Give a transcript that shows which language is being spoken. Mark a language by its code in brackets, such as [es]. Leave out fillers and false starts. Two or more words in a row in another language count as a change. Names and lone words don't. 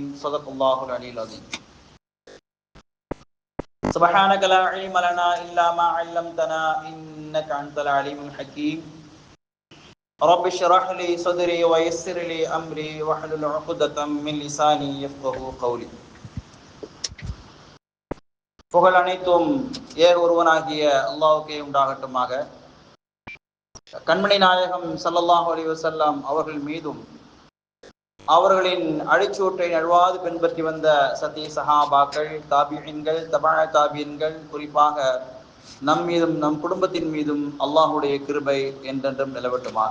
[ar] صدق الله العلي العظيم. سبحانك لا علم لنا إلا ما علمتنا إنك أنت العليم الحكيم. رب اشرح لي صدري ويسر لي أمري واحلل عقدة من لساني يفقهوا قولي. [ta] புகழ் அனைத்தும் ஏக ஒருவனாகிய அல்லாஹ்வுக்கே உண்டாகட்டுமாக. கண்மணி நாயகம் [ar] صلى الله عليه وسلم [ta] அவர்கள் மீதும் அவர்களின் அழிச்சூற்றை நழுவாது பின்பற்றி வந்த சத்திய சஹாபாக்கள், தாபிஈன்கள், தபா தாபிஈன்கள், குறிப்பாக நம் மீதும் நம் குடும்பத்தின் மீதும் அல்லாஹுடைய கிருபை என்றென்றும் நிலவட்டுமாக.